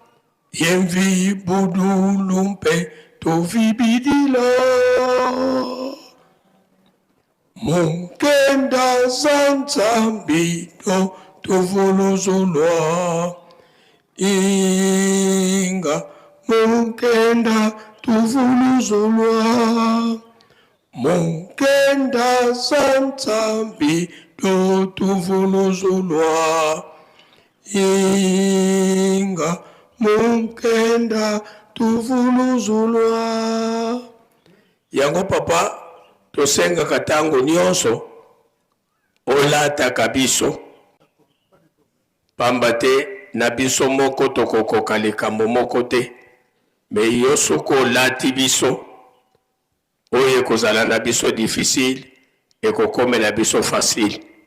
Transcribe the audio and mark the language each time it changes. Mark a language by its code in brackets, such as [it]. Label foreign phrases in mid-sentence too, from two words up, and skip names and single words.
[kg] yemvipudulumpe tuvibidila munkenda zanzambito tuvuluzulwa inga munkenda tuvuluzulwa munkenda zanzambito tuvuluzulwa inga munkenda tuvuluzulwa [ln] yango papa tosenga katango nyonso olataka biso pamba te na biso moko tokokoka likambo moko te me yo soko olati biso oyo ekozala na biso difficile ekokomela biso facile